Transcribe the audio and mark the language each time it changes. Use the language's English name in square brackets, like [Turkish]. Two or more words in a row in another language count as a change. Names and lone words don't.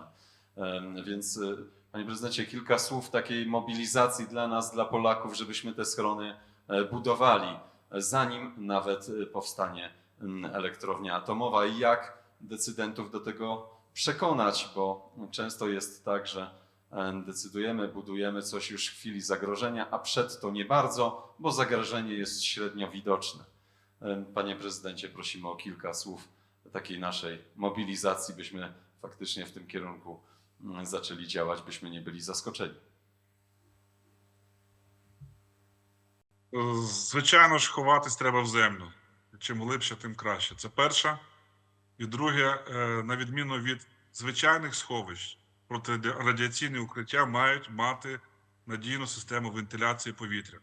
[Polish] Więc panie prezydencie, kilka słów takiej mobilizacji dla nas, dla Polaków, żebyśmy te schrony budowali, zanim nawet powstanie elektrownia atomowa i jak decydentów do tego przekonać, bo często jest tak, że decydujemy, budujemy coś już w chwili zagrożenia, a przed to nie bardzo, bo zagrożenie jest średnio widoczne. Panie prezydencie, prosimy o kilka słów takiej naszej mobilizacji, byśmy faktycznie w tym kierunku zaczęli działać, byśmy nie byli zaskoczeni. [Ukrainian] Звичайно ж, ховатись треба в землю. Чим глибше, тим краще. Це перше. І друге, на відміну від звичайних сховищ, протирадіаційні укриття мають мати надійну систему вентиляції повітря.